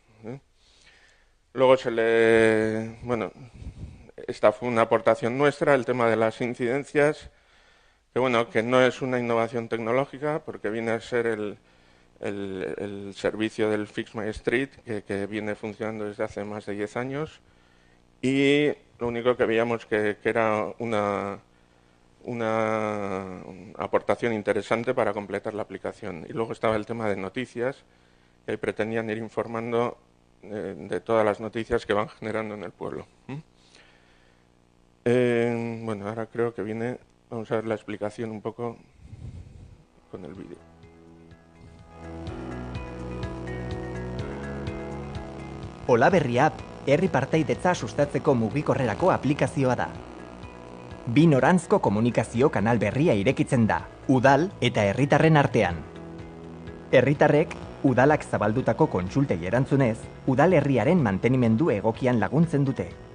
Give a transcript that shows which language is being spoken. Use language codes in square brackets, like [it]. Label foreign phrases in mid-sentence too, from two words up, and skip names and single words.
[es] Luego bueno, esta fue una aportación nuestra, el tema de las incidencias, que bueno, que no es una innovación tecnológica, porque viene a ser el servicio del Fix My Street, que viene funcionando desde hace más de 10 años, y lo único que veíamos que era una aportación interesante para completar la aplicación. Y luego estaba el tema de noticias, que ahí pretendían ir informando de todas las noticias que van generando en el pueblo. Bueno, ahora creo que vamos a ver la explicación un poco con el vídeo. [eu] Olaberria app, herri partaidetza sustatzeko mugikorrerako aplikazioa da. Bi noranzko komunikazio kanal berria irekitzen da, udal eta herritarren artean. Herritarrek, udalak zabaldutako kontsultei erantzunez, udalerriaren mantenimendu egokian laguntzen dute.